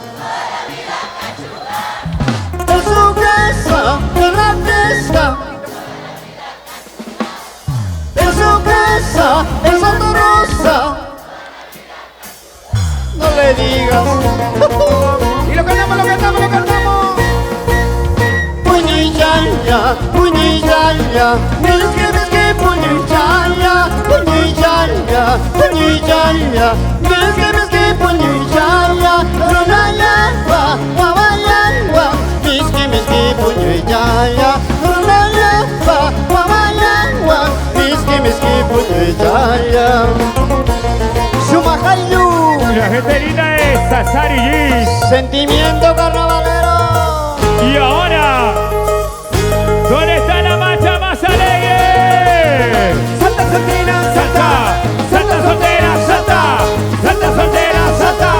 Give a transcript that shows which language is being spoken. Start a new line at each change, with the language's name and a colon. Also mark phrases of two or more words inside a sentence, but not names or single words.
Spanish: En su casa, en la fiesta. En su casa, en Santa Rosa. No le digas. Y lo cantamos, lo cantamos, lo cantamos.
Quechua: Puñillaya, puñillaya. Misque, puñillaya. Puñillaya, puñillaya. Misque, puñillaya. Runayagua, guabayagua. Misque, puñillaya. Runayagua, guabayagua. Misque, puñillaya. Shumahayu.
Spanish: La gente linda es Sasari G. Sentimiento carnavalero. Y ahora, ¿dónde está la marcha más alegre? Salta, soltera, Salta, salta soltera, salta, salta soltera, salta.